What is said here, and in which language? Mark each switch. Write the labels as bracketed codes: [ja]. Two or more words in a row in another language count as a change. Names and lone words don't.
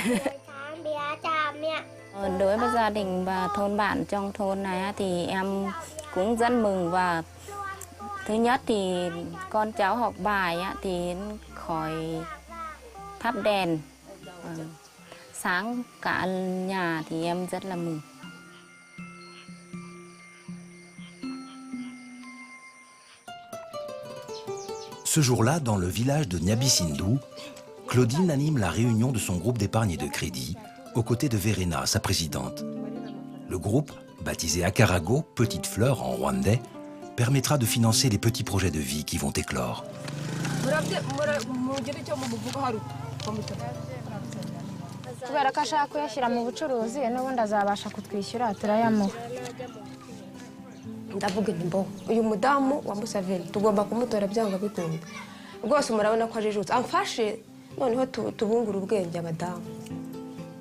[vi] Đối với gia đình và thôn bản trong thôn này thì em cũng rất mừng, và thứ nhất thì con cháu học bài thì khỏi thắp đèn sáng cả nhà thì em rất là mừng. [fr] Ce jour-là, dans le village de Nyabisindu, Claudine anime la réunion de son groupe d'épargne et de crédit, aux côtés de Verena, sa présidente. Le groupe, baptisé Akarago, Petite Fleur en rwandais, permettra de financer les petits projets de vie qui vont éclore. [rw] Kubera ko ashaka kuyashyira mu bucuruzi n'ubundi azabasha kutwishyura turayamuha. Ndavuga nti mbo uyu mudamu wa Museveni tugomba kumutora byanga bikunda rwose, murabona ko ajijutse, amfashe noneho tubungura ubwenge abadamu.